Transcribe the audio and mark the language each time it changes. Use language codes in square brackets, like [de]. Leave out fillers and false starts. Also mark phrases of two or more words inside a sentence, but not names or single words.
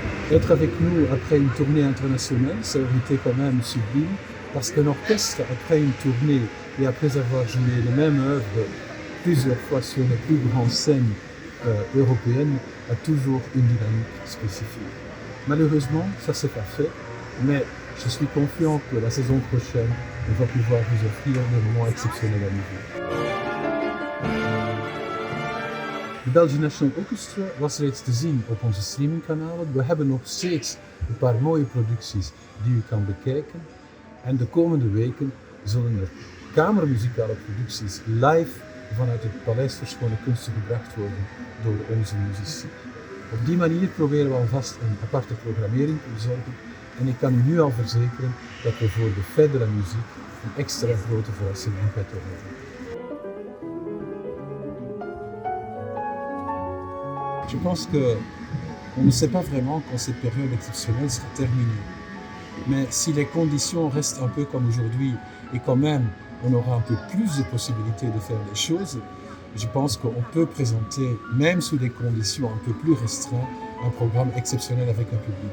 [fr] Être avec nous après une tournée internationale, ça aurait été quand même sublime, parce qu'un orchestre, après une tournée et après avoir joué les mêmes œuvres plusieurs fois sur les plus grandes scènes européennes, a toujours une dynamique spécifique. Malheureusement, ça s'est pas fait, mais je suis confiant que la saison prochaine, on va pouvoir vous offrir des moments exceptionnels à nouveau. [nl] De Belgian National Orchestra was reeds te zien op onze streamingkanalen. We hebben nog steeds een paar mooie producties die u kan bekijken. En de komende weken zullen er kamermuzikale producties live vanuit het Paleis voor Schone Kunsten gebracht worden door onze muzici. Op die manier proberen we alvast een aparte programmering te bezorgen. En ik kan u nu al verzekeren dat we voor de verdere muziek een extra grote verrassing in petto hebben. [fr] Je pense qu'on ne sait pas vraiment quand cette période exceptionnelle sera terminée. Mais si les conditions restent un peu comme aujourd'hui et quand même on aura un peu plus de possibilités de faire les choses, je pense qu'on peut présenter, même sous des conditions un peu plus restreintes, un programme exceptionnel avec un public.